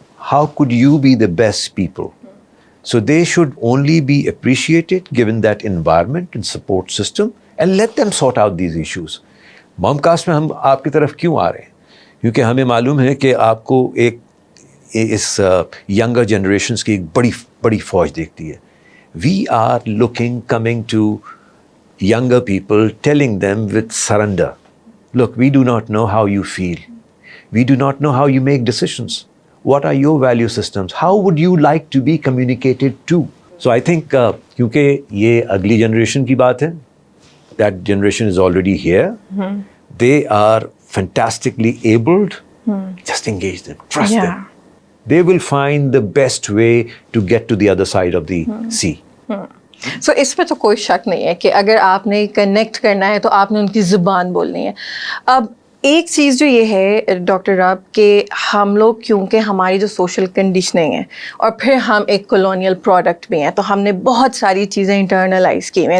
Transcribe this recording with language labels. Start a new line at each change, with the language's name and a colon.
English: How could you be the best people? So they should only be appreciated given that environment and support system and let them sort out these issues.
Urdu: Mom cost میں ہم آپ کی طرف کیوں آ رہے ہیں؟ کیونکہ ہمیں معلوم ہے کہ آپ کو ایک اس ینگر جنریشنس کی ایک بڑی فوج دیکھتی ہے.
English: We are coming to younger people, telling them with surrender, look, we do not know how you feel. We do not know how you make decisions. What are your value systems? How would you like to be communicated to? So I think
Urdu: kyunki ye agli generation ki baat hai,
English: that generation is already here. They are fantastically abled. Just engage them, trust them. They will find the best way to get to the other side of the sea.
Urdu: سو اس پہ تو کوئی شک نہیں ہے کہ اگر آپ نے کنیکٹ کرنا ہے تو آپ نے ان کی زبان بولنی ہے. اب ایک چیز جو یہ ہے ڈاکٹر راب کہ ہم لوگ کیونکہ ہماری جو سوشل کنڈیشننگ ہے اور پھر ہم ایک کولونیل پروڈکٹ بھی ہیں, تو ہم نے بہت ساری چیزیں انٹرنلائز کی ہیں.